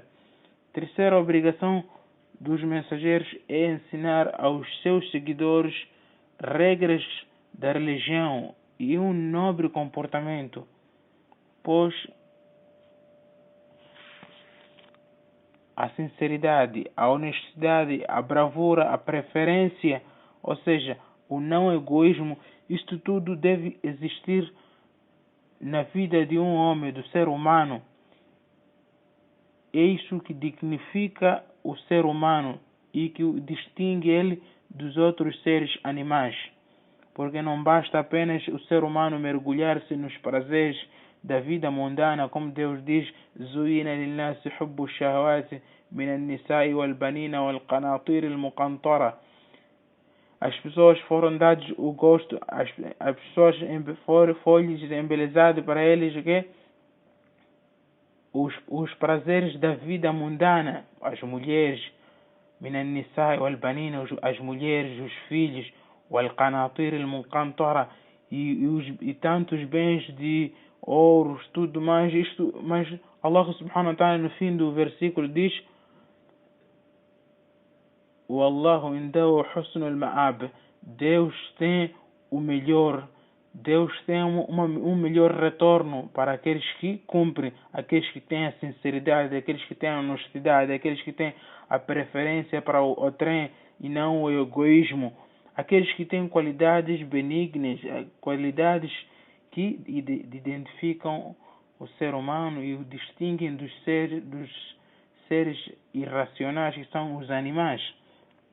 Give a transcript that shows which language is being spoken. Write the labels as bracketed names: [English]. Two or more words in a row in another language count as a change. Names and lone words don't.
[Portuguese] Terceira obrigação dos mensageiros é ensinar aos seus seguidores regras da religião e um nobre comportamento, pois a sinceridade, a honestidade, a bravura, a preferência, ou seja, o não egoísmo, isto tudo deve existir na vida de um homem, do ser humano. É isso que dignifica o ser humano e que o distingue ele dos outros seres animais. Porque não basta apenas o ser humano mergulhar-se nos prazeres da vida mundana, como Deus diz: [Arabic] زُيِّنَ لِلنَّاسِ حُبُّ الشَّهَوَاتِ مِنَ النِّسَاءِ وَالْبَنِينَ وَالْقَنَاطِيرِ الْمُقَنطَرَةِ. [Portuguese] As pessoas foram dados o gosto, as pessoas foram-lhes embelezados para eles os prazeres da vida mundana, as mulheres, [Arabic] من النساء والبنين, [Portuguese] as mulheres, os filhos, [Arabic] والقناطير المقنطرة, [Portuguese] e tantos bens de ouros, tudo mais. Mas Allah [Arabic] سبحانه وتعالى [Portuguese] no fim do versículo diz: [Arabic] وَاللَّهُ إِنْدَهُ حُسْنُ الْمَآبِ. [Portuguese] Deus tem o melhor. Deus tem um melhor retorno para aqueles que cumprem, aqueles que têm a sinceridade, aqueles que têm a honestidade, aqueles que têm a preferência para o trem e não o egoísmo, aqueles que têm qualidades benignas, qualidades que identificam o ser humano e o distinguem dos seres irracionais, que são os animais.